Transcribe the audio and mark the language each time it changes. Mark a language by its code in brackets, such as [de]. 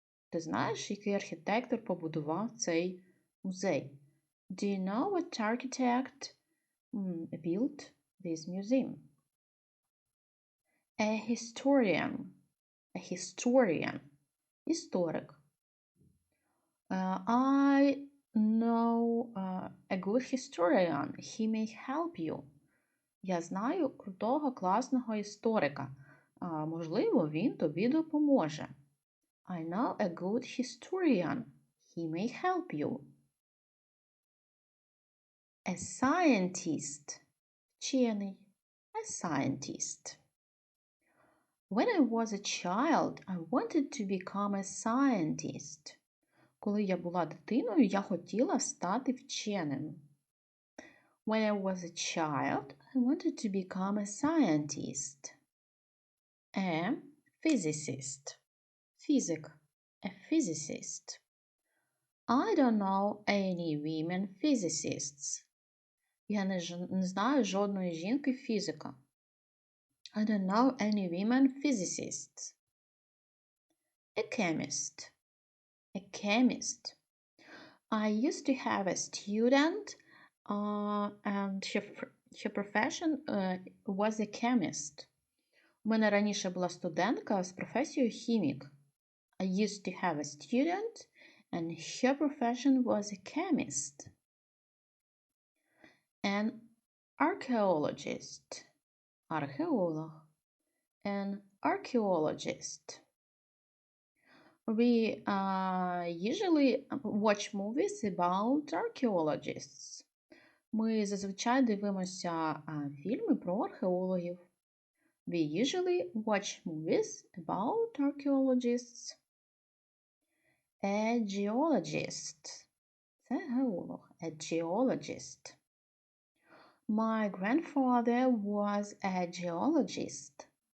[uk] Ти знаєш, який архітектор побудував цей музей? [en] Do you know what architect built this museum? A historian. A historian. Історик. I know a good historian. He may help you. [uk] Я знаю крутого, класного історика. Можливо, він тобі допоможе. [en] I know a good historian. He may help you. A scientist. Вчений. A scientist. When I was a child, I wanted to become a scientist. [uk] Коли я була дитиною, я хотіла стати вченим. [en] When I was a child, I wanted to become a scientist. A physicist. Фізик. A physicist. I don't know any women physicists. [uk] Я не знаю жодної жінки-фізика. [en] I don't know any women physicists. A chemist. A chemist. I used to have a student and her profession was a chemist. [uk] У мене раніше була студентка з професією хімік. [en] I used to have a student and her profession was a chemist. An archaeologist. Археолог. An archaeologist. We usually watch movies about archaeologists. [uk] Ми зазвичай дивимося фільми про археологів. [en] We usually watch movies about archaeologists. A geologist. [uk] Це геолог. [en] A geologist. My grandfather was a geologist.